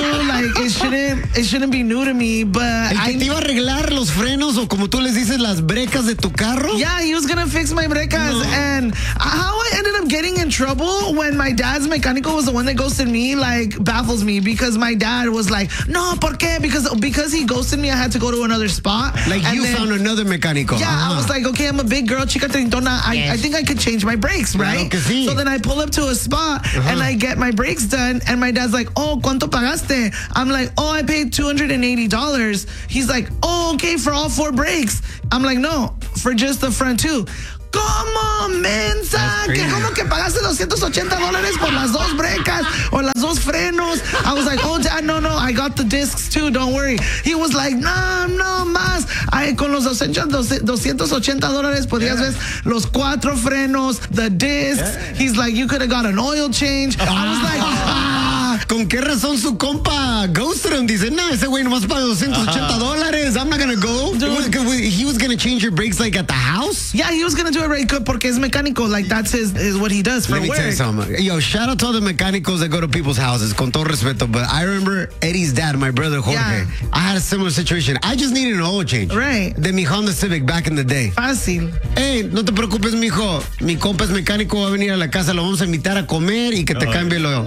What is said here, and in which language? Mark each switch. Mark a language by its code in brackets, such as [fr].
[en] Like it shouldn't be new to me, but [es] te iba a arreglar los frenos o como tú les dices las brecas de tu carro. [en] Yeah, he was gonna fix my brecas. No. And how I ended up getting in trouble when my dad's mecánico was the one that ghosted me, like, baffles me, because my dad was like, [es] no, ¿por qué? [en] Because he ghosted me, I had to go to another spot. Like, and you then, found another mecánico. Yeah, uh-huh. I was like, okay, I'm a big girl, [es] chica trintona. [en] I think I could change my brakes, right? [es] Claro que sí. [en] So then I pull up to a spot, uh-huh, and I get my brakes done, and my dad's like, oh, [es] ¿cuánto pagaste? [en] I'm like, oh, I paid $280. He's like, oh, okay, for all four brakes. I'm like, no, for just the front two. [es] ¿Cómo, mensa? ¿Que cómo que pagaste $280 por las dos brecas o las dos frenos? [en] I was like, oh, dad, no, I got the discs too, don't worry. He was like, no más. [es] Ay, con los $280 podías ver los cuatro frenos, [en] the discs. [es] Yeah. [en] He's like, you could have got an oil change. I was like, [es] ¿con qué razón su compa Ghostrun dice, no, ese güey nomás paga $280, [en] I'm not gonna go? He was gonna change your brakes like at the house? Yeah, he was gonna do it right quick [es] porque es mecánico, [en] like that's is what he does for work. Let me tell you something. Yo, shout out to all the mecánicos that go to people's houses, [es] con todo respeto, [en] but I remember Eddie's dad, my brother Jorge, I had a similar situation. I just needed an oil change. Right. De mi Honda Civic back in the day. [es] Fácil. Hey, no te preocupes, mijo. Mi compa es mecánico, va a venir a la casa, lo vamos a invitar a comer y que te cambie el oil.